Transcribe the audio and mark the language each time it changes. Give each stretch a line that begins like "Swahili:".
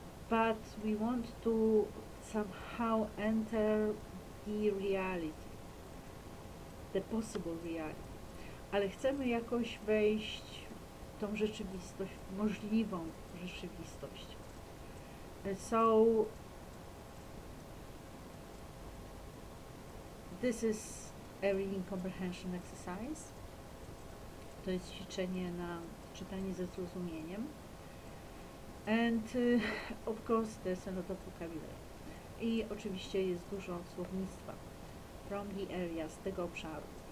English: But we want to somehow enter the reality, the possible reality.
Polish: Ale chcemy jakoś wejść w tą rzeczywistość, możliwą rzeczywistość.
English: So this is a reading comprehension exercise.
Polish: To jest ćwiczenie na czytanie ze zrozumieniem.
English: And of course there's a lot of vocabulary.
Polish: I oczywiście jest dużo słownictwa
English: from the area,
Polish: z tego obszaru.